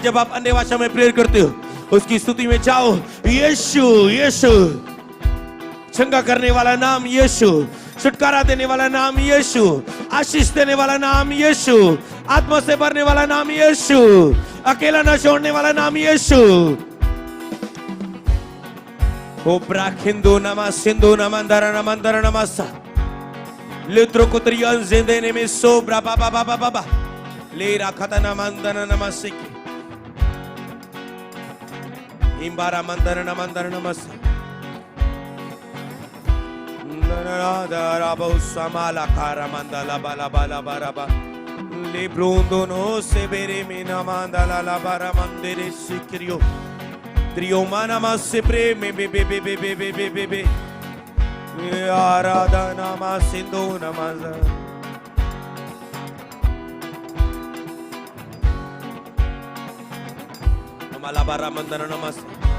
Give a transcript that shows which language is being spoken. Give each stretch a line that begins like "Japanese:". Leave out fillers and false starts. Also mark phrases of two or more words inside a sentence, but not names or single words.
Hindi: जब आप अन्य भाषा में प्रेयर करते हो, उसकी स्तुति में जाओ। यीशु, यीशु। चंगा करने वाला नाम यीशु, छुटकारा देने वाला नाम यीशु, आशीष देने वाला नाम यीशु, आत्मा से भरने वाला नाम यीशु, अकेला न छोड़ने वाला नाम यीशु। ओ ब्राखिंदो नमा सिंधु नमंदर नमंदर नमस्सा लित्रो कुत्रियन जिंदे में सो ब्रा बाबा बाबा बाबा ले रखता नमंदन नमस्सिके इम्बारा मंदर नमंदर नमस्सा नरादारा बहुसमाला कारा मंदला बाला बाला बारा बा ले ब्रोंदो नो से बेरे में नमंदला ला बारा मंदिरे सिक्रियो त्रियो माना मा से प्रेम बे बे बे बे बे बे बे बे बे आराधना मा सिंधु नमः हमारा बारा मंदर नमस्ते।